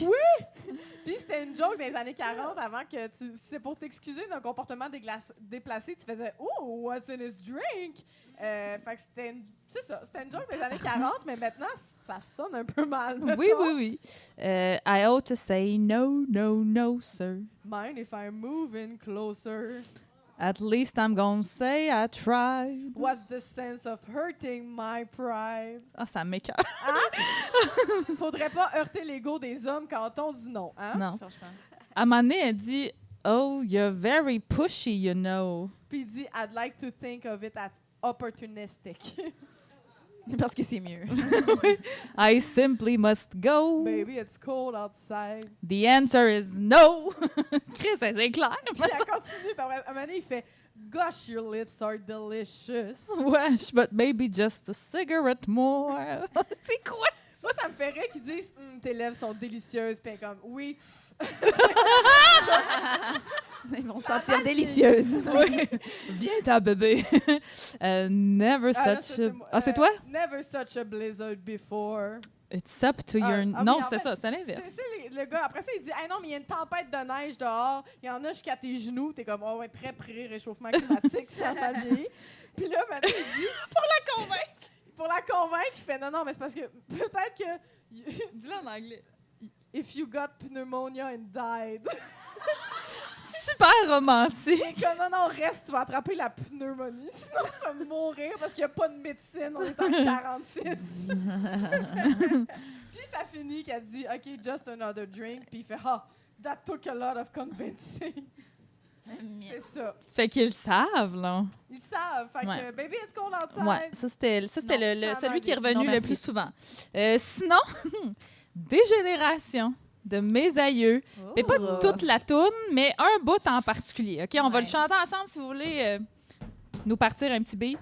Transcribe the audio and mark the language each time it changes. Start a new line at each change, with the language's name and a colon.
French: Oui! Puis c'était une joke des années 40 avant que c'est pour t'excuser d'un comportement déplacé, tu faisais «
English: Oh, what's in his drink?
French: » Fait que c'était une joke des années 40, mais maintenant, ça sonne un peu mal.
English: Oui. I ought to say no, no, no, sir. Mind if I'm moving closer? At least I'm gonna say I tried. What's the sense of hurting my pride?
French: Ah, ça m'écoeure. Hein? Faudrait pas heurter l'ego des hommes quand on dit non, hein? Non. Franchement. À un moment donné, elle dit «
English: Oh, you're very pushy, you know. »
French: Puis il dit «
English: I'd like to think of it as opportunistic. »
French: Parce que c'est mieux.
English: I simply must go. Baby, it's cold outside. The answer is no. Chris,
French: c'est clair. Puis elle continue, puis après, à un moment donné, il fait «
English: Gosh, your lips are delicious. » Wesh, but maybe just a cigarette more.
French: C'est quoi ça? Moi, ça me fait rire qu'ils disent « Tes lèvres sont délicieuses. » Puis elle est comme « Oui. » Ils vont se sentir délicieuses. Oui. Viens ta bébé.
English: Never such a...
French: Ah, c'est toi?
English: Never such a blizzard before. It's up to your...
French: Non, c'était ça, c'était l'inverse. C'est le gars, après ça, il dit « non, mais il y a une tempête de neige dehors. Il y en a jusqu'à tes genoux. » T'es comme « Oh, ouais, très pré-réchauffement climatique, ça m'a bien. » Puis là, maintenant, il dit... Pour la convaincre, il fait « Non, mais c'est parce que peut-être que... » Dis-le en anglais.
English: If you got pneumonia and died.
French: Super romantique. Et que non, reste, tu vas attraper la pneumonie. Sinon, tu vas mourir parce qu'il n'y a pas de médecine. On est en 46. Puis ça finit qu'elle dit OK,
English: just another drink.
French: Puis il fait
English: that took a lot of convincing.
French: C'est ça. Fait qu'ils savent, là. Ils savent. Fait que Baby, est-ce qu'on l'entend? Ouais, ça c'était celui qui est revenu le plus souvent. Sinon, Dégénération de mes aïeux. Mais pas toute la toune, mais un bout en particulier. OK, on va le chanter ensemble si vous voulez nous partir un petit beat.